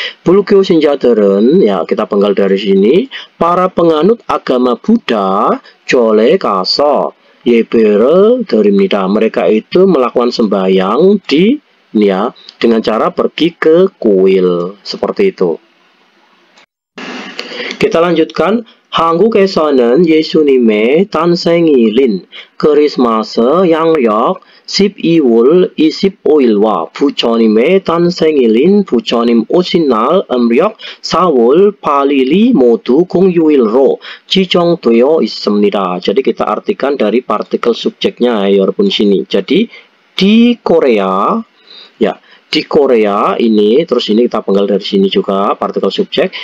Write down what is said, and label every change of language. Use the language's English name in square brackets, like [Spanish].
[Korean] 불교 신자들은 [Indonesian] ya, kita penggal dari sini, para penganut agama Buddha [Korean] 절에 가서 예배를 드립니다. [Indonesian] Mereka itu melakukan sembahyang di ya, dengan cara pergi ke kuil seperti itu. Kita lanjutkan. [Korean] 한국에서는 예수님의 탄생일인 크리스마스 양력 12월 25일과 부처님의 탄생일인 부처님 오신 날 음력 4월 8일이 모두 공휴일로 지정되어 있습니다. [Indonesian] Jadi kita artikan dari partikel subjeknya ya, 여러분 sini. Jadi di Korea ya, di Korea ini, terus ini kita penggal dari sini juga partikel subjek.